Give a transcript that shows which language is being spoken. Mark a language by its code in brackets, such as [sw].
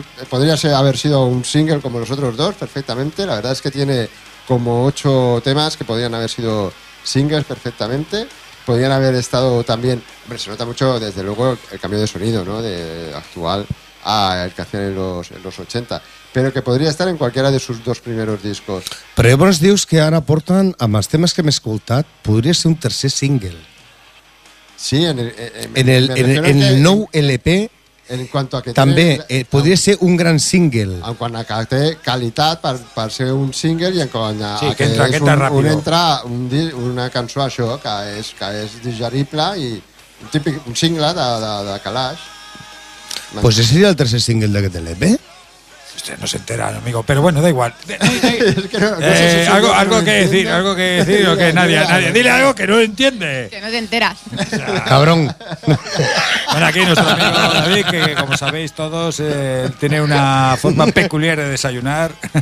[es] podría haber sido un single como los otros dos perfectamente. La verdad es que tiene como 8 temas que podrían haber sido singles perfectamente. Podrían haber estado también... Hombre, se nota mucho, desde luego, el cambio de sonido, ¿no? De actual a el que hacían en los 80. Pero que podría estar en cualquiera de sus dos primeros discos. [ca] Però llavors dius que ara porten, amb els temes que hem escoltat, podria ser un tercer single. Sí, en el nou LP... [es] En cuanto a que [ca] també, podria ser un gran single. En quant a que té qualitat per ser un single i en quant a sí, que entra una cançó, això, que és digerible i un típic un single de Kalash. [es] Pues ese sería el tercer single [ca] d'aquest LP. [es] No se entera, amigo, pero bueno, da igual. Algo que decir o que nadie. Dile algo que no entiende. Que no te enteras. Ya. Cabrón. Bueno, aquí nuestro amigo David, que como sabéis todos, tiene una forma peculiar de desayunar.